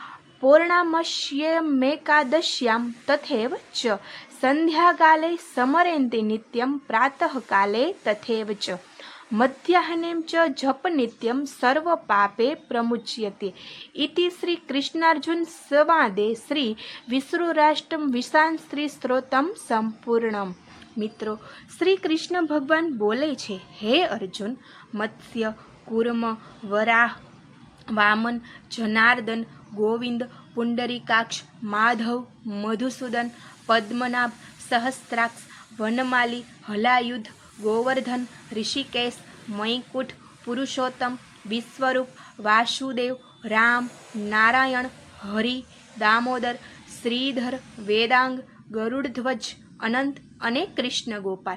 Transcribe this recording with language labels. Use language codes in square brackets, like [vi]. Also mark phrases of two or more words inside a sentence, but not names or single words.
[sa] पौर्णमास्यमेकादश्यां तथैव च संध्याकाले स्मरन्ति नित्यं प्रातःकाले तथैव च मध्याह्ने च जप नित्यं सर्वपापे प्रमुच्यते। इति श्री कृष्णार्जुन संवादे श्री विष्णुराष्टम विशान श्री स्त्रोत्रम संपूर्णम। [gu] મિત્રો, શ્રી કૃષ્ણ ભગવાન બોલે છે, હે અર્જુન, મત્સ્ય, कूर्म, वराह વામન, જનાર્દન, ગોવિંદ, પુંડરીકાક્ષ, માધવ, મધુસૂદન, પદ્મનાભ, સહસ્ત્રાક્ષ, વનમાલી, હલાયુધ, ગોવર્ધન, ઋષિકેશ, મૈકુટ, પુરુષોત્તમ, વિશ્વરૂપ, વાસુદેવ, રામ, નારાયણ, હરિ, દામોદર, શ્રીધર, વેદાંગ, ગરુડધ્વજ, અનંત અને કૃષ્ણ ગોપાલ.